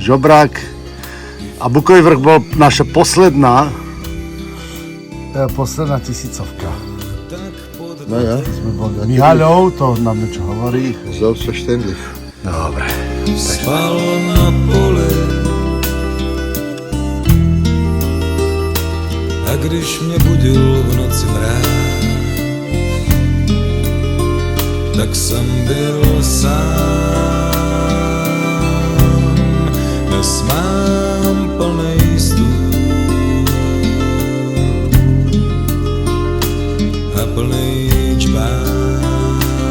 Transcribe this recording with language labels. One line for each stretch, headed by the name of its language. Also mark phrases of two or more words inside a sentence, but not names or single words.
Slovak: Žobrák a Bukový vrch bol naša posledná tisícovka. No ja. Mihaľov, to nám niečo hovorí.
German: Selbstverständlich.
Slovak: Dobre.
Czech: spal na pole. A když mě budil v noci mráz, tak jsem byl sám. Dnes mám plnej stůl a plnej čbán.